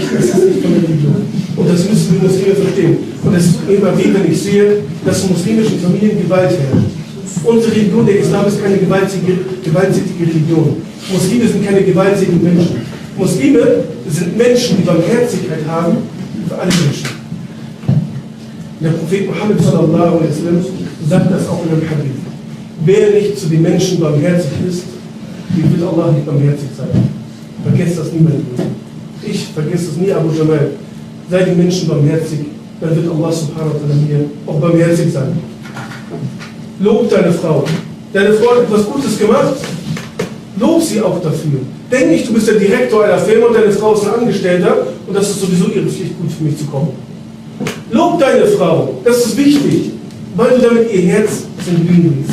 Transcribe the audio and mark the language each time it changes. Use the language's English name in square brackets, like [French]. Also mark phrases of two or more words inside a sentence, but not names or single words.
[German] Das ist nicht von der Religion. Und das müssen wir Muslime verstehen. Und es ist immer wieder, wenn ich sehe, dass in muslimischen Familien Gewalt herrscht. Unsere Religion, der Islam, ist keine gewalttätige Religion. Muslime sind keine gewalttätigen Menschen. Muslime sind Menschen, die Barmherzigkeit haben für alle Menschen. Der Prophet Muhammad [Arabic] sallallahu alaihi wasallam [German] sagt das auch in einem Hadith. Wer nicht zu den Menschen barmherzig ist, dem wird Allah nicht barmherzig sein. Vergesst das niemand. Ich vergesse es nie, AbuJamal. Sei den Menschen barmherzig, dann wird Allah [Arabic] subhanahu wa ta'ala [German] mir auch barmherzig sein. Lob deine Frau. Deine Frau hat etwas Gutes gemacht, lob sie auch dafür. Denk nicht, du bist der Direktor einer Firma und deine Frau ist ein Angestellter und das ist sowieso ihre Pflicht, gut für mich zu kommen. Lob deine Frau, das ist wichtig, weil du damit ihr Herz zum Glühen bringst.